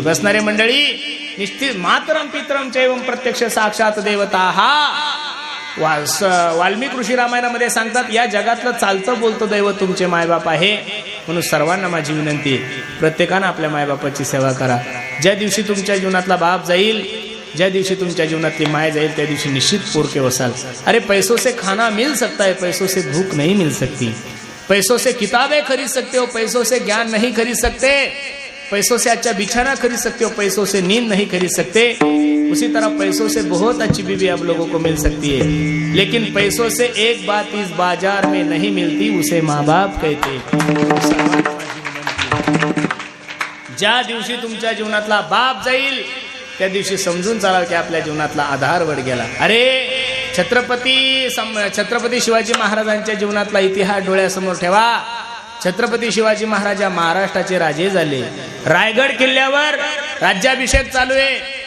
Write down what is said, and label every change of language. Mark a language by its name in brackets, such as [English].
[Marathi] बसणारे मंडळी, निश्चित [Sanskrit] मातरम पितरम चैवम प्रत्यक्ष साक्षात देवता [Marathi] हा वाल्मिक ऋषी रामायणामध्ये सांगतात. या जगातलं चालतं बोलतं दैवत तुमचे मायबाप आहे. म्हणून सर्वांना माझी विनंती, प्रत्येकानं आपल्या मायबापाची सेवा करा. ज्या दिवशी तुमच्या जीवनातला बाप जाईल, ज्या दिवशी तुमच्या जीवनातली माय जाईल, त्या दिवशी निश्चित पोरके वसाल. [Hindi] अरे पैसों से खाना मिल सकता है, पैसों से भूख नहीं मिल सकती. पैसों से किताबें खरीद सकते हो, पैसों से ज्ञान नहीं खरीद सकते. पैसों से अच्छा बिछाना खरीद सकते हो, पैसों से नींद नहीं खरीद सकते. उसी तरह पैसों से बहुत अच्छी बीवी आप लोगों को मिल सकती है, लेकिन पैसों से एक बात इस बाजार में नहीं मिलती, उसे माँ बाप कहते. [Marathi] ज्या दिवशी तुमच्या जीवनातला बाप जाईल त्या दिवशी समजून चालाल की आपल्या जीवनातला आधार वड गेला. अरे छत्रपती शिवाजी महाराजांच्या जीवनातला इतिहास डोळ्यासमोर ठेवा. छत्रपती शिवाजी महाराज महाराष्ट्राचे राजे झाले. रायगड किल्ल्यावर राज्याभिषेक चालू आहे.